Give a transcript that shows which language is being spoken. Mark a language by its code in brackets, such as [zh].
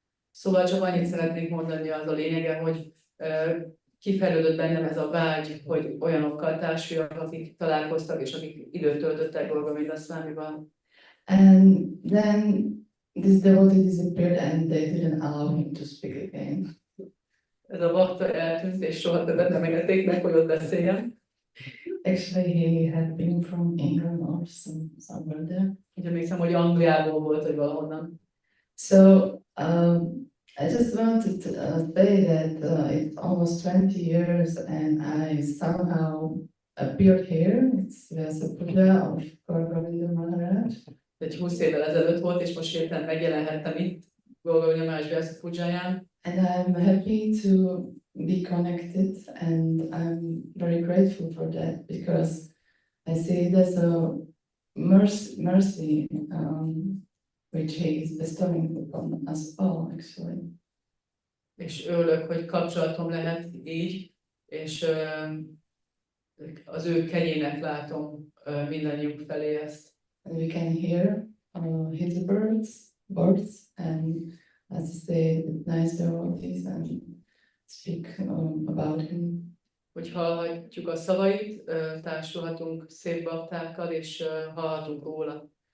[hu] Szóval csak annyit szeretnék mondani, az a lényege, hogy kifejlődött bennem ez a vágy, hogy olyanokkal társuljak, akik találkoztak és akik időt töltöttek Govinda Swamival. [en] And then this devotee disappeared and they didn't allow him to speak again. [hu] Ez a bakta eltűnt, és soha többet nem engedték meg, hogy ott beszéljen. [en] Actually, he had been from England or somewhere there. [hu] Úgy emlékszem, hogy Angliából volt, vagy valahonnan. [en] So I just wanted to say that it's almost 20 years and I somehow appeared here. It's Vyasa Puja of Govinda Maharaj. [hu] Egy 20 évvel ezelőtt volt, és most hirtelen megjelenhettem itt, Govinda Maharaj Vyasa Pujáján. [en] And I'm happy to be connected and I'm very grateful for that because I see there's a mercy which he is bestowing upon us all actually. [hu] És örülök, hogy kapcsolatom lehet így, és az ő kegyének látom mindannyiunk felé ezt. [en] And we can hear his words and as I say, nice devotees and speak about him. [hu] Hogy hallhatjuk a szavait, társulhatunk szép baktákkal, és hallhatunk róla.